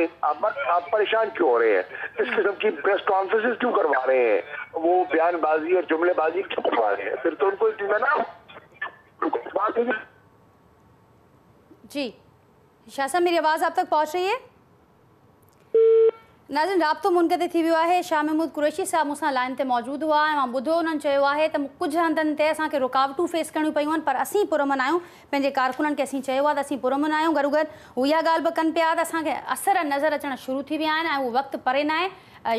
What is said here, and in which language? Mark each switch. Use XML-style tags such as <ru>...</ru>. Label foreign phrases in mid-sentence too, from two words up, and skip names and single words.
<ur>آپ پریشان کیوں ہو رہے ہیں؟ اس قسم کی پریس کانفرنسز کیوں کروا رہے ہیں؟ وہ بیان بازی اور جملے بازی کیوں کروا رہے ہیں؟ پھر تو ان کو جی شاہ صاحب میری آواز آپ تک پہنچ رہی ہے؟</ur> <sd>नाज़रीन, राब्तो मुनक़िद थी वियो आहे। शाह महमूद कुरैशी साहब मूंसां लाइन ते मौजूदु हुआ ऐं मां ॿुधो उन्हनि चयो आहे त कुझु हंधनि ते असांखे रुकावटूं फेस करणियूं पयूं आहिनि, पर असीं पुरअमन आहियूं। पंहिंजे कारकुननि खे असीं चयो आहे त असीं पुरअमन आहियूं। गॾो गॾु हू इहा ॻाल्हि बि कनि पिया त असांखे असर नज़र अचणु शुरू थी विया आहिनि ऐं उहो वक़्तु परे न आहे।</sd>